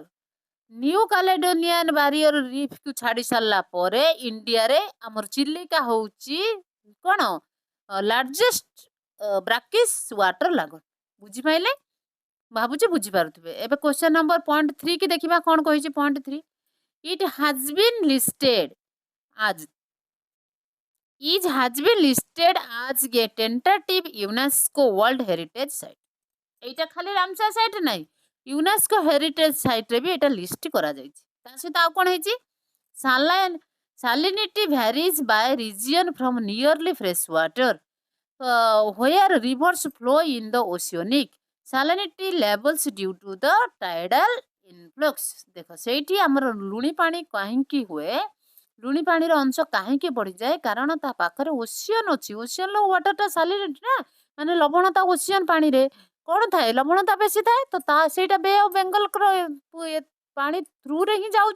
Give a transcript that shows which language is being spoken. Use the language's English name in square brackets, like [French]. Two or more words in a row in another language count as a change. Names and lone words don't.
[Odia] ନ୍ୟୁ କାଲେଡୋନିଆନ ବ୍ୟାରିୟର ରିଫ କୁ ଛାଡି ସାରିଲା ପରେ ଇଣ୍ଡିଆରେ ଆମର ଚିଲିକା ହଉଛି କଣ? [English] largest brackish water lagoon. ବୁଝିପାଇଲେ? [Odia] ଭାବୁଛି ବୁଝିପାରୁଥିବେ। ଏବେ [English] question number point [Odia] 3 କି ଦେଖିବା କଣ କହିଛି। [English] point 3, it has been listed as has been listed as a tentative UNESCO World Heritage Site। [Odia] এইটা ଖାଲି ରାମସାର ସାଇଟ ନାହିଁ, [English] UNESCO heritage siteରେ [Odia] ବି ଏଇଟା ଲିଷ୍ଟ କରାଯାଇଛି। ତା ସହିତ ଆଉ କଣ ହେଇଛି, [English] salinity varies by region from nearly fresh water where rivers flow in the oceanic salinity levels due to the tidal influx। [Odia] ଦେଖ ସେଇଠି ଆମର ଲୁଣି ପାଣି କାହିଁକି ହୁଏ, ଲୁଣି ପାଣିର ଅଂଶ କାହିଁକି ବଢିଯାଏ? କାରଣ ତା ପାଖରେ ଓସିଅନ ଅଛି। [English] ocean waterଟା salinity [Odia] ନା, ମାନେ ଲବଣତା ଓସିଅନ ପାଣିରେ କଣ ଥାଏ? ଲବଣତା ବେଶୀ ଥାଏ। ତ ସେଇଟା ବେ ଅଫ ବେଙ୍ଗଲର ପାଣି ଥ୍ରୁରେ ହିଁ ଯାଉଛି।